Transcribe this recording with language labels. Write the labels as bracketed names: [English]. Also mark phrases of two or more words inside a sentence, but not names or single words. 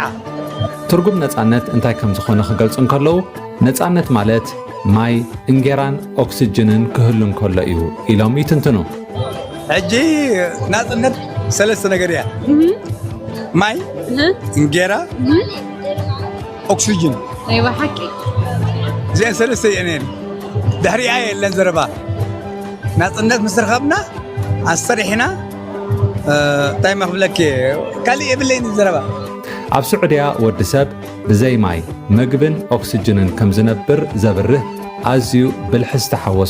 [Tigrinya] ትርጉም ነፃነት እንታይ ከም ዝኾነ ክገልጹ እንከለዉ ነፃነት ማለት ማይ እንጌራን ኦክሲጅንን ክህሉን ከሎ እዩ ኢሎም ይትንትኑ ሕጂ ናፅነት ሰለስተ ነገር እያ ማይ እንጌራ ኦክሲጅን [Arabic] ايوه حكي [Tigrinya] زين ሰለስተ እየን ድሕሪኣ የለን ዘረባ ናፅነት ምስ ረኸብና ኣሰሪሕና እንታይ መኽብለክ ካልእ የብለይን ዘረባ ኣብ ስዑድያ ወዲ ሰብ ብዘይ ማይ ምግብን ኦክሲጅንን ከም ዝነብር ዘብርህ ኣዝዩ ብልሒ ዝተሓወሶ